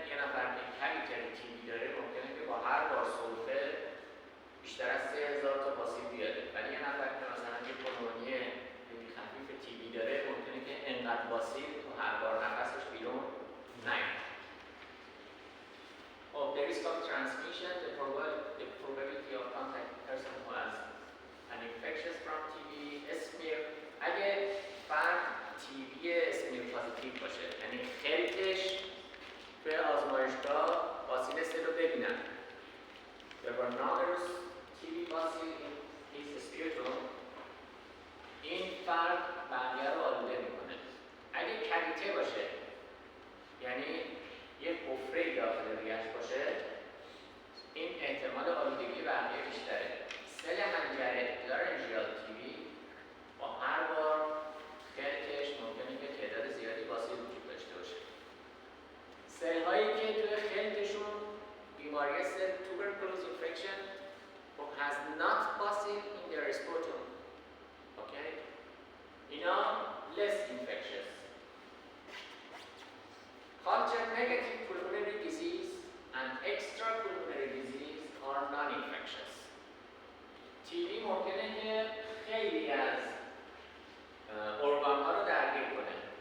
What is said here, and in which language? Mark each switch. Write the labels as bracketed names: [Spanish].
[Persian] یه نفر که کمی TB داره ممکنه که با هر بار سرفه بیشتر از 3000 تا باسیل بیاره، ولی یه نفر که مثلا یه پنومونی خیلی خفیف TB داره ممکنه که انقدر باسیل تو هر بار نفسش بیرون نیاد. [English] Of the risk of transmission, the probability of contact with person who has an infectious from TB, smear. [Persian] اگه فرد TB اسمیر پازیتیو باشه، یعنی خلطش توی آزمایشگاه باسیل سل رو ببینن. [English] There were numbers TB bacil in his sputum. [Persian] این فرد بقیه رو آلوده میکنه. اگه کویته باشه، یعنی یک حفره داخل ریه‌اش باشه، این احتمال آلودگی بقیه بیشتره. سل حنجره لارنژیال TB با هر بار خلطش ممکنه که تعداد زیادی باسیل وجود داشته باشه. سل‌هایی که توی خلطشون بیماری سل [English] tuberculosis infection has not bacil in their sputum. Okay? [Persian] اینا [English] less infectious. Culture negative pulmonary disease and extrapulmonary disease are non-infectious. [Persian] TB ممکنه که خیلی از ارگان ها رو درگیر کنه.